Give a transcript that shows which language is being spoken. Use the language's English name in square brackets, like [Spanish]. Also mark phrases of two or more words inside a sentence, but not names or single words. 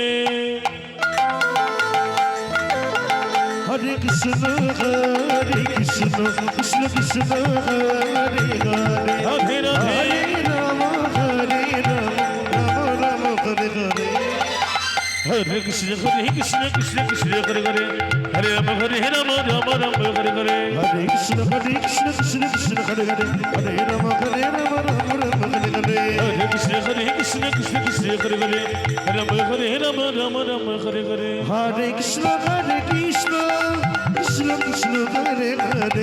[Sanskrit] হরে কৃষ্ণ কৃষ্ণ কৃষ্ণ হরে হরে রাধে রাধে হরে রাম রাম হরে হরে হরে কৃষ্ণ কৃষ্ণ কৃষ্ণ হরে হরে হরে রাম রাম রাম হরে হরে হরে কৃষ্ণ কৃষ্ণ কৃষ্ণ হরে হরে হরে রাম রাম হরে হরে হরে কৃষ্ণ কৃষ্ণ হরে হরে রাম রাম রাম হরে হরে হরে কৃষ্ণ কৃষ্ণ কৃষ্ণ হরে হরে